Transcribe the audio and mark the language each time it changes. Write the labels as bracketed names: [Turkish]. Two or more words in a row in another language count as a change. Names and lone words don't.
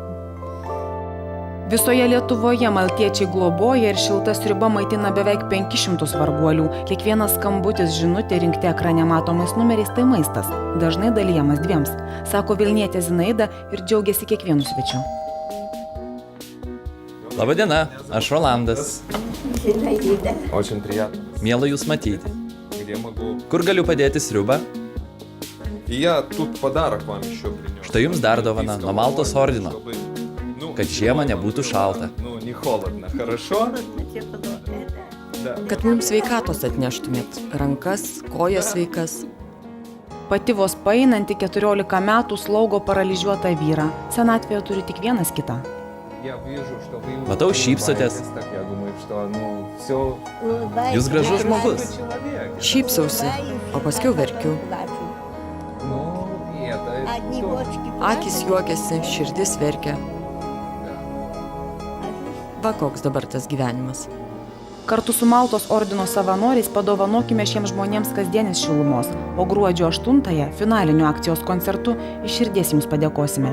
[Lithuanian] Visoje Lietuvoje maltiečiai globoja ir šilta sriuba maitina beveik 500 varguolių. Kiekvienas skambutis, žinutė rinkti ekrane matomais numeriais tai maistas, dažnai dalijamas 2, sako Vilnietė Zinaida ir džiaugiasi kiekvienu svečiu. Labadiena, aš Rolandas. [Russian] Очень приятно. [Lithuanian] Miela jūs matyti. [Russian] Где могу? [Lithuanian] Kur galiu padėti sriubą? [Russian] И я тут подарок вам еще принес. [Lithuanian] Štai jums dar dovana nuo Maltos ordino, [Russian] Чтобы, [Lithuanian] kad žiemą nebūtų šalta. [Russian] Ну, не холодно, хорошо? Да. [Lithuanian] Kad mums sveikatos atneštumėt. Rankas, kojas sveikas. Pati vos paeinanti 14 metų slaugo paralyžiuotą vyrą. Senatvėje turi tik vienas kitą. [Russian] Я вижу, что вы [Lithuanian] Matau, [Russian] улыбаетесь, [Lithuanian] šypsotės. [Russian] так я думаю, что, ну, все. [Lithuanian] Jūs gražus žmogus. [Russian] Человек. [Lithuanian] Šypsausi, o paskiau verkiu. [Russian] Ну, и это тоже. [Lithuanian] Akis juokiasi, širdis verkia. Va koks dabar tas gyvenimas. Kartu su Maltos ordino savanoriais padovanokime šiems žmonėms kasdienės šilumos, o gruodžio 8-ąją finaliniu akcijos koncertu iš širdies jums padėkosime.